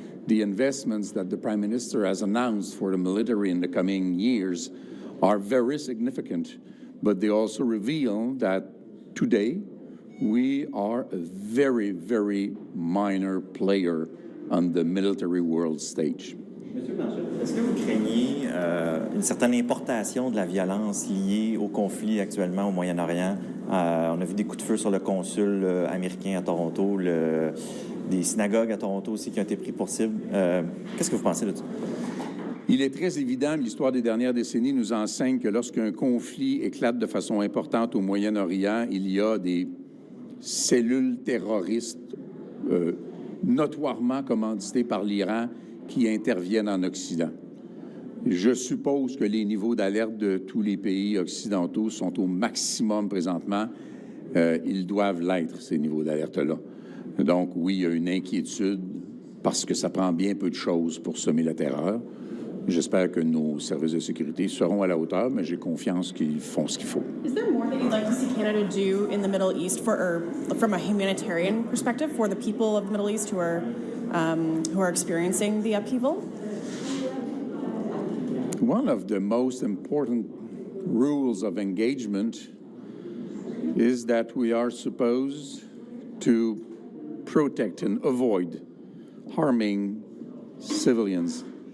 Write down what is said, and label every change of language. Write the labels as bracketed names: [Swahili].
[English] The investments that the Prime Minister has announced for the military in the coming years are very significant, but they also reveal that today we are a very, very minor player on the military world stage. [French] Est-ce que vous craignez une certaine importation de la violence liée au conflit actuellement au Moyen-Orient? On a vu des coups de feu sur le consul américain à Toronto, des synagogues à Toronto aussi qui ont été pris pour cible. Qu'est-ce que vous pensez de ça? Il est très évident, l'histoire des dernières décennies nous enseigne que lorsqu'un conflit éclate de façon importante au Moyen-Orient, il y a des cellules terroristes notoirement commanditées par l'Iran qui interviennent en Occident. Je suppose que les niveaux d'alerte de tous les pays occidentaux sont au maximum présentement. Ils doivent l'être, ces niveaux d'alerte-là. Donc, oui, il y a une inquiétude parce que ça prend bien peu de choses pour semer la terreur. J'espère que nos services de sécurité seront à la hauteur, mais j'ai confiance qu'ils font ce qu'il faut. [English] Is there more that you'd like to see Canada do in the Middle East from a humanitarian perspective for the people of the Middle East who are experiencing the upheaval? One of the most important rules of engagement is that we are supposed to protect and avoid harming civilians.